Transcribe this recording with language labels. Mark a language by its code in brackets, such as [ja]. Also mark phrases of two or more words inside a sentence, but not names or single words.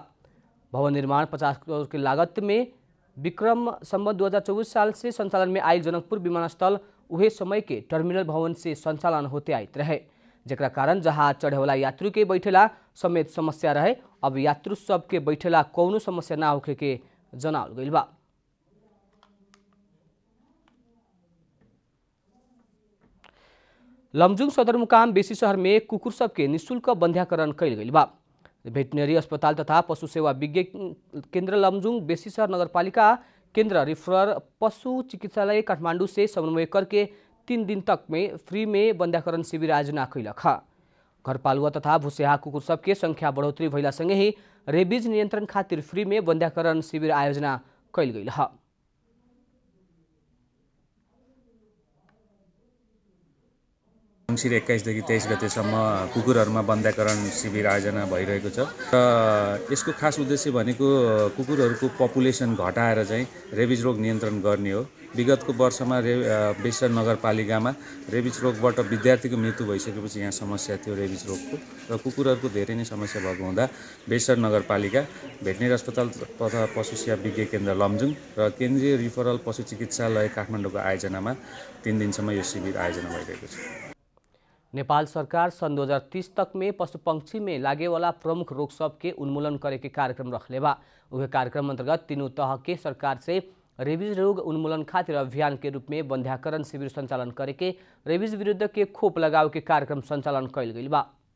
[bho] भवन निर्माण 50 करोड़ की लागत में विक्रम संवत 2024 साल से संचालन में आयल जनकपुर विमानस्थल उहे समय के टर्मिनल भवन से संचालन होते आइत रहे, जेकरा कारण जहाज चढ़े वाला यात्री के बैठेला समेत समस्या रहे। अब यात्रु सब के बैठेला कौनो समस्या ना होखे के जनावल गइल बा। लमजुङ सदरमुकाम बेसी शहर में कुकुर सब के निःशुल्क बंध्याकरण कइल गइल बा। भेटनरी अस्पताल तथा पशु सेवा विज्ञ केन्द्र लमजुङ बेसी शहर नगरपालिका केन्द्र रिफरल पशु चिकित्सालय काठमाडौँ से समन्वय करके 3 दिन तक में फ्री में बंध्याकरण शिविर आयोजना कैलक। घरपालुआ तथा भुसेहा कुकुर सबके संख्या बढ़ोतरी भइला सँगै ही रेबीज नियन्त्रण खातिर फ्री में बंध्याकरण शिविर आयोजना कैल गइल ह। [ne] मङ्सिर 21 देखि 23 गतेसम्म कुकुरहरूमा बन्ध्याकरण शिविर आयोजना भइरहेको छ र यसको खास उद्देश्य भनेको कुकुरहरूको पपुलेसन घटाएर चाहिँ रेबिज रोग नियन्त्रण गर्ने हो। विगतको वर्षमा बेसर नगरपालिकामा रेबिज रोगबाट विद्यार्थीको मृत्यु भइसकेपछि यहाँ समस्या थियो रेबिज रोगको र कुकुरहरूको धेरै नै समस्या भएको हुँदा बेसर नगरपालिका भेटनेरी अस्पताल तथा पशु सेवा विज्ञ केन्द्र लमजुङ र केन्द्रीय रिफरल पशु चिकित्सालय काठमाडौँको आयोजनामा 3 दिनसम्म यो शिविर आयोजना भइरहेको छ। [bho] नेपाल सरकार सन 2030 तक में पशु पंक्षी में लागे वाला प्रमुख रोग सब के उन्मूलन करे के कार्यक्रम रखले बा। उहे कार्यक्रम अंतर्गत तीनों तह के सरकार से रेबीज रोग उन्मूलन खातिर अभियान के रूप में बंध्याकरण शिविर संचालन करे के रेबीज विरुद्ध के खोप लगाव के कार्यक्रम संचालन कैल गइल बा।